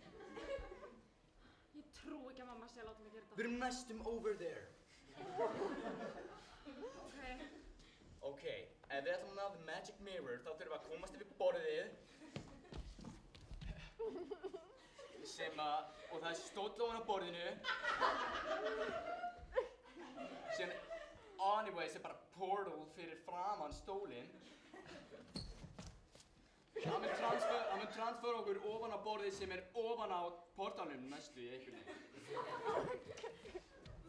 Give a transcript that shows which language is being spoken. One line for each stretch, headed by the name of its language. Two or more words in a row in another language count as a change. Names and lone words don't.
Icelandic: Ég trú ekki að mamma sé að láta mig gera þetta. Við erum næstum
English: over there.
Icelandic: Ok, ef við ætlum að ná
English: the magic mirror,
Icelandic: þá þurfum við að komast yfir borðið. Og það er stóll ofan á borðinu. Sem, anyways, er bara portal fyrir framan stólinn. Það mun transfer okkur ofan á borðið sem er ofan á portalnum næstu í einhvern veginn.